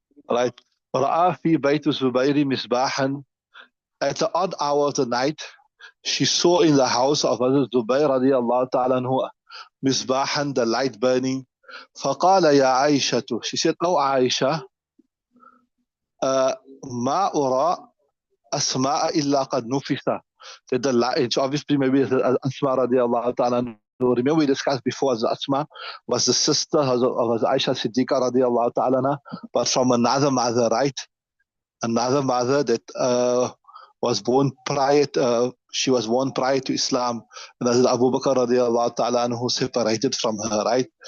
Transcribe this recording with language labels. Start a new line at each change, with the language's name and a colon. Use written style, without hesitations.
English: right.
Arabic: رأى في بيت الزبير
English: misbahan, at the odd hour of the night, she saw in the house of Hazrat Zubayr radiallahu ta'ala anhu misbahan, the light burning.
Arabic: فقال يا عائشة,
English: she said, oh Aisha,
Arabic: ما أرى أسماء إلا قد نفس.
English: That the light, obviously maybe Asma radiallahu ta'ala anhu. Remember we discussed before, as Asma was the sister of Aisha Siddiqa radiallahu ta'ala anha, but from another mother, right? Another mother that was born prior to, she was born prior to Islam, and Hazrat Abu Bakr radiallahu ta'ala anhu separated from her, right?